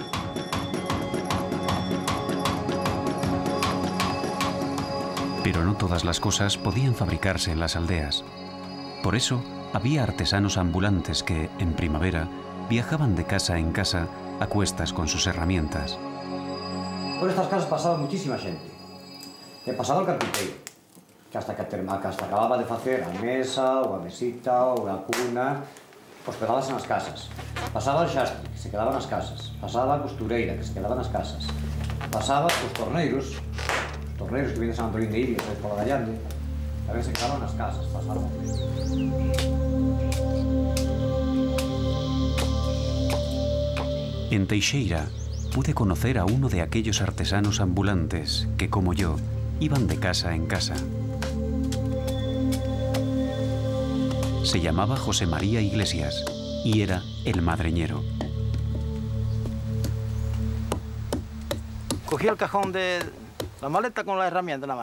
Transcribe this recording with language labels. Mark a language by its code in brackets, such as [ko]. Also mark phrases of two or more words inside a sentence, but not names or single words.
[es] Pero no todas las cosas podían fabricarse en las aldeas. Por eso, había artesanos ambulantes que, en primavera, viajaban de casa en casa a cuestas con sus herramientas. Por estas casas pasaba muchísima xente. [gl] E pasaba o carpinteiro, que hasta acababa de facer a mesa, ou a mesita, ou a cuna, hospedábase nas casas. Pasaba o xastre, que se quedaba nas casas. Pasaba a costureira, que se quedaba nas casas. Pasaba os torneiros [es] que vienen a San Antolín de Iria, por la Gallande, [gl] tamén se quedaban nas casas, pasaban. [es] En Teixeira pude conocer a uno de aquellos artesanos ambulantes que, como yo, iban de casa en casa. Se llamaba José María Iglesias y era el madreñero. Cogí el cajón de la maleta con la herramienta nada más.